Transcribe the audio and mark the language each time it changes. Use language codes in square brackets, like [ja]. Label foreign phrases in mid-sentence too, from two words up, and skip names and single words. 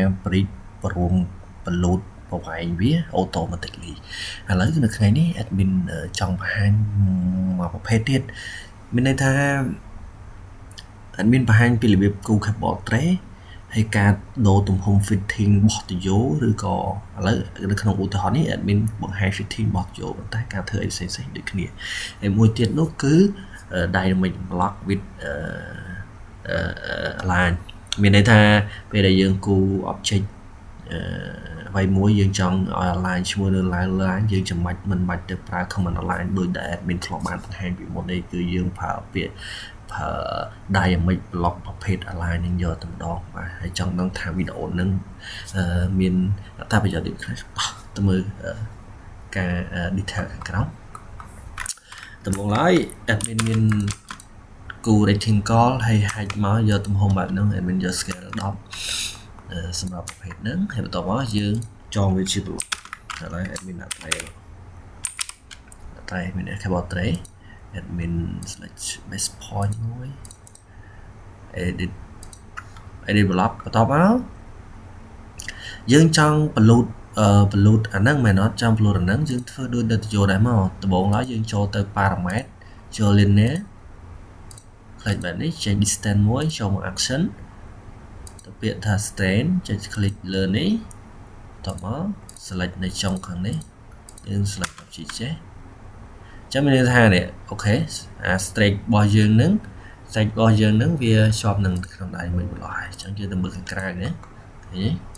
[km] ព្រីតព្រមបលូតប្រវែងវា automatically ឥឡូវនៅថ្ងៃនេះ admin ចង់បង្ហាញមួយប្រភេទទៀតមានន័យថាadmin បង្ហាញពីរបៀបគូ [en] cable tray [km] ហើយការដូរទំហំ fitting របស់ទយោឬក៏ឥឡូវនៅក្នុងឧទាហរណ៍នេះ admin បង្ហាញ fitting របស់ទយោប៉ុន្តែការធ្វើអីផ្សេងៗដូចគ្នាហើយមួយទៀតនោះគឺ [en] dynamic block with [km] line មានន័យថាពេលដែលយើងគូ object អ្វីមួយយើងចង់ឲ្យ align ជាមួយនឹង line យើងចាំបាច់មិនបាច់ទៅប្រើ [en] command align [km] ដូចដែល admin ធ្លាប់បានបង្ហាញពីមុននេះគឺយើងប្រើពាក្យ [en] dynamic block [km] ប្រភេទ align នឹងយកតែម្ដងបាទហើយចង់ដឹងថាវីដេអូនឹងមានអត្ថប្រយោជន៍ដូចខ្លះទៅមើលការ detail ខាងក្រោមដំបូងឡើយ admin មានគូ rectangle ហើយ height មកយកទំហំបែបហ្នឹង admin យក scale 10សម្រាប់ប្រភេទហ្នឹងហើយបន្ទាប់មកយើងចងវាជា block ឥឡូវ admin ដាក់ tray មាន [en] cable tray admin select base point [km] មួយ [en] edit block [km] បន្ទាប់មកយើងចង់បលូតអាហ្នឹងមែនអត់ចង់បលូតអា ហ្នឹងយើងធ្វើដូចនៅទៅយកដែរមកដំបូងឡើយយើងចូលទៅ parameter ចូល linear คลิกបែបនេះចេញ distance មួយចូលមក action ទៅពាក្យថា strain ចុច click លើនេះបន្ទាប់មក select នៅចុងខាងនេះយើង select object ចេះចាំមានន័យថានេះអូខេអា straight របស់យើងនឹងវាជាប់នឹងក្នុងដៃមួយបន្លោះហើយអញ្ចឹងយើងទៅមើលខាងក្រៅណាឃើញ